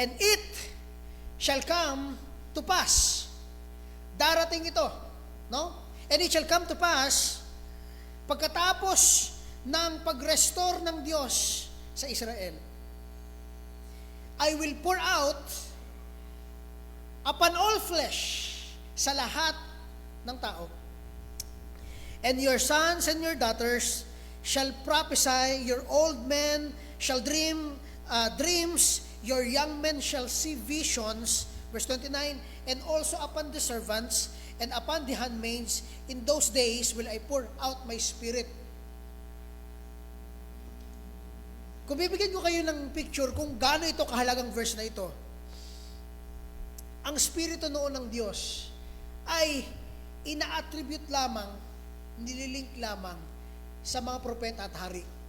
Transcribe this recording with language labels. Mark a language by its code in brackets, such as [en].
[en] And it shall come to pass. [tl] Darating ito, no? [en] And it shall come to pass, [tl] pagkatapos ng pag-restore ng Diyos sa Israel, [en] I will pour out upon all flesh, [tl] sa lahat ng tao. [en] And your sons and your daughters shall prophesy, your old men shall dream dreams, your young men shall see visions. Verse 29, and also upon the servants and upon the handmaids, in those days will I pour out my spirit. [tl] Kung bibigyan ko kayo ng picture kung gaano ito kahalagang verse na ito, ang spirito noon ng Diyos ay ina-attribute lamang, nililink lamang sa mga propeta at hari.